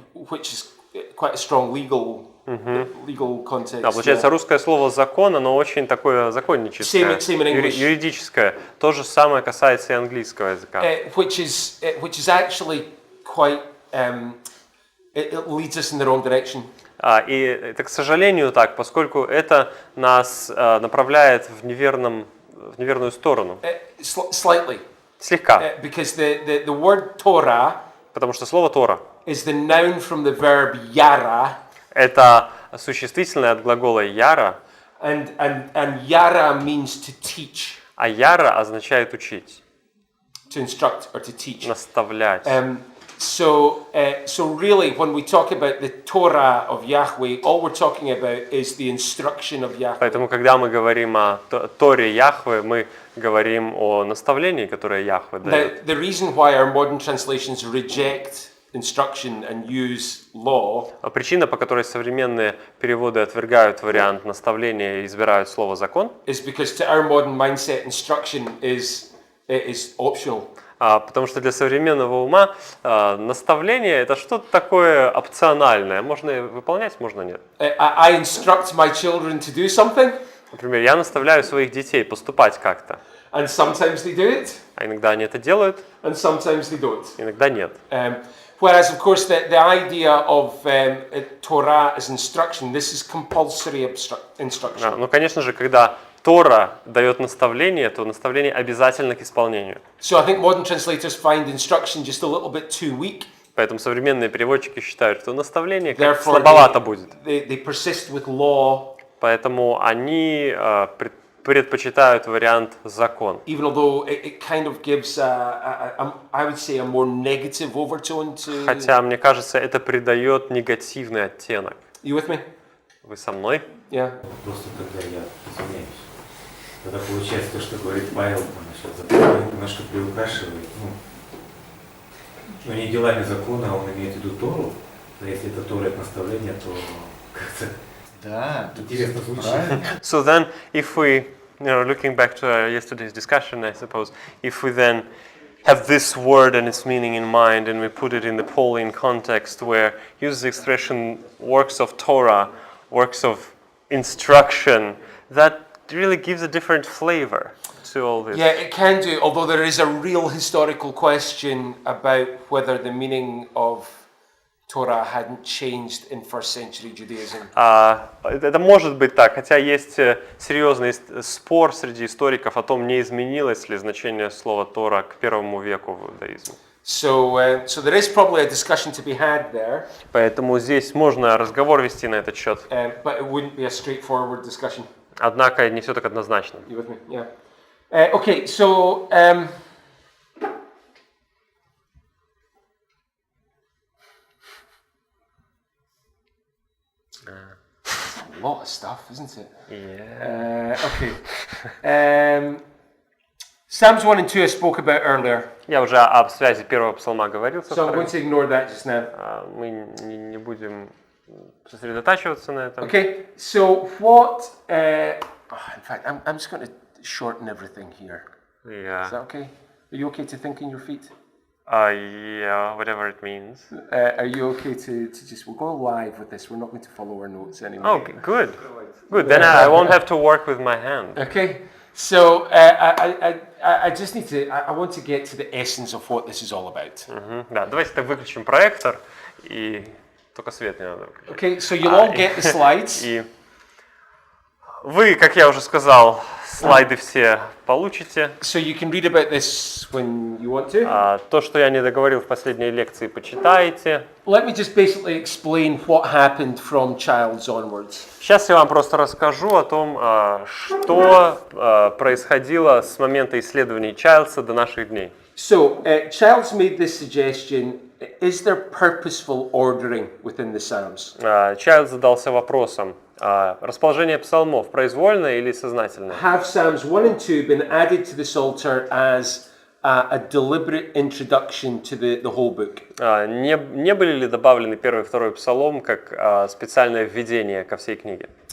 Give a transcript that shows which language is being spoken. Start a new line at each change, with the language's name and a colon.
English: Which is quite a strong legal context.
Russian: Да, получается, русское слово закон, оно очень такое законническое, юридическое. То же самое касается и английского языка.
English: Which is actually quite it leads us in the wrong direction.
Russian: И это, к сожалению, так, поскольку это нас направляет в неверную сторону.
English: Slightly.
Russian: Слегка.
English: Because the word Torah
Russian: Потому что слово Тора
English: is the noun from the verb yara.
Russian: Это существительное от глагола яра.
English: And yara means to teach.
Russian: А яра означает учить.
English: To instruct or to teach.
Russian: Наставлять.
English: So really, when we talk about the Torah of Yahweh, all we're talking about is the instruction of Yahweh.
Russian: Поэтому, когда мы говорим о Торе Яхве, мы говорим о наставлении, которое Яхве дает.
English: The reason why our modern translations reject instruction and use law.
Russian: Причина, по которой современные переводы отвергают вариант наставления и избирают слово закон,
English: is because to our modern mindset, instruction is optional.
Russian: Потому что для современного ума наставление это что-то такое опциональное. Можно выполнять, можно нет.
English: I instruct my children to do something.
Russian: Например, я наставляю своих детей поступать как-то.
English: And sometimes they do it.
Russian: А иногда они это делают.
English: And sometimes they don't.
Russian: Иногда нет.
English: Whereas, of course, the idea of Torah as instruction, this is compulsory instruction.
Russian: Ну, конечно же, когда Тора дает наставление, то наставление обязательно к исполнению.
English: So I think modern translators find instruction just a little bit too weak.
Russian: Поэтому современные переводчики считают, что наставление как слабовато будет.
English: They persist with law.
Russian: Поэтому они предпочитают вариант закон.
English: Even although it kind of gives I would say a more negative overtone to.
Russian: Хотя, мне кажется, это придает негативный оттенок.
English: You with me?
Russian: Вы со мной?
English: Yeah.
Russian: Просто тогда я извиняюсь. Тогда получается то, что говорит Павел насчет закона, немножко приукрашивает. Ну, не делами закона, он имеет в виду Тору. Но если это Тора, это наставление, то как-то интересно звучит.
English: So then, if we, looking back to yesterday's discussion, I suppose, if we then have this word and its meaning in mind, and we put it in the Pauline context, where use the expression works of Torah, works of instruction that really gives a different flavor to all this. Yeah, it can do, although there is a real historical question about whether the meaning of Torah hadn't changed in first century Judaism.
Russian: Это может быть так, хотя есть серьезный спор среди историков о том, не изменилось ли значение слова Тора к первому веку в иудаизме.
English: So there is probably a discussion to be had there.
Russian: Поэтому здесь можно разговор вести на этот счет.
English: But it wouldn't be a straightforward discussion.
Russian: Однако не все так однозначно.
English: You with me? Yeah. Okay, so a lot of stuff, isn't it? Yeah. Okay. Psalms 1 and 2 I spoke about earlier.
Russian: Я уже об связи первого псалма говорил.
English: So I'm going to ignore that just now.
Russian: Мы не будем сосредотачиваться на этом.
English: Okay, so what... in fact, I'm just going to shorten everything here. Yeah. Is that okay? Are you okay to think in your feet? Yeah, whatever it means. Are you okay to just... We'll go live with this. We're not going to follow our notes anymore. Oh, good. Good. Then I won't have to work with my hand. Okay. So I just need to... I want to get to the essence of what this is all about.
Russian: Да, давайте так выключим проектор и только свет не надо.
English: Okay, so you'll all get the slides.
Russian: И вы, как я уже сказал, слайды все получите.
English: So you can read about this when you want to.
Russian: То, что я не договорил в последней лекции, почитайте.
English: Let me just basically explain what happened from Childs onwards.
Russian: Сейчас я вам просто расскажу о том, что происходило с момента исследований Чайлдса до наших дней.
English: So Childs made this suggestion: is there purposeful ordering within the Psalms?
Russian: Чайлдс задался вопросом: расположение псалмов произвольное или сознательное?
English: Have Psalms 1 and 2 been added to the Psalter as a deliberate introduction to the whole book?
Russian: Не были ли добавлены первый и второй псалом как специальное введение ко всей книге?